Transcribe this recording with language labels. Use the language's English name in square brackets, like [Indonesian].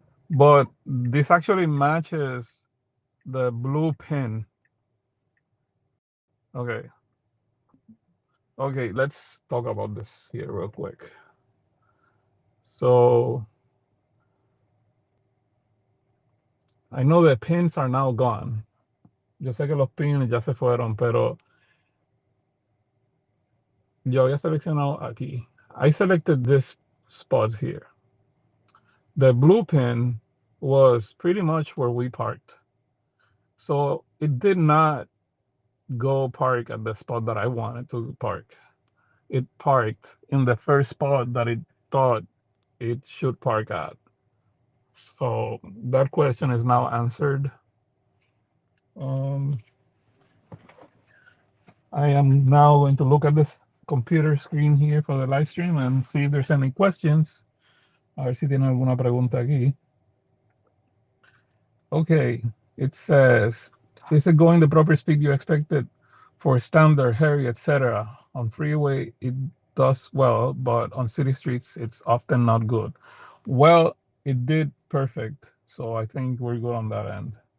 [English] But this actually matches the blue pin. Okay. Okay, let's talk about this here real quick. So I know the pins are now gone. [Spanish] Yo sé que los pins ya se fueron, pero yo había seleccionado aquí. [English] I selected this spot here. The blue pin was pretty much where we parked. So it did not go park at the spot that I wanted to park. It parked in the first spot that it thought it should park at. So that question is now answered. I am now going to look at this computer screen here for the live stream and see if there's any questions. [Spanish] A ver si tiene alguna pregunta aquí. [English] Okay, it says, is it going the proper speed you expected for standard, hairy, etc.? On freeway, it does well, but on city streets, it's often not good. Well, it did perfect, so I think we're good on that end.